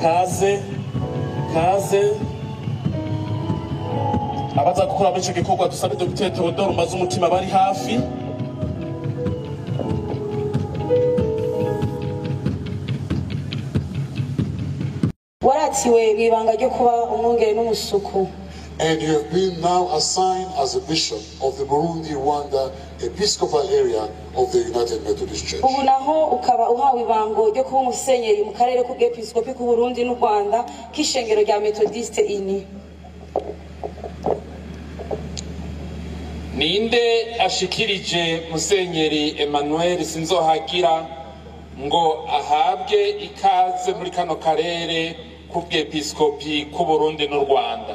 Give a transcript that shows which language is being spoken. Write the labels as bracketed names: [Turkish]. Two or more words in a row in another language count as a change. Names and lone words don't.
[Rundi] Kaze abaza gukora muri ico gikorwa dusabe Dr. Theodore Umaze umutima bari hafi. waratiwe ibanga ryo kuba umwungere n'umusuku. [English] And you have been now assigned as a bishop of the Burundi-Rwanda Episcopal area of the United Methodist Church. [Rundi] Ubu naho ukaba uhawe ibango ryo kuba umusenyeri mu karere k'ubwepiskopi k'u Burundi n'u Rwanda k'ishengero rya Methodiste ini. Ninde ashikirije Musenyeri Emmanuel Sinzohagira ngo ahabwe ikaze muri kano karere k'ubwepiskopi k'u Burundi n'u Rwanda?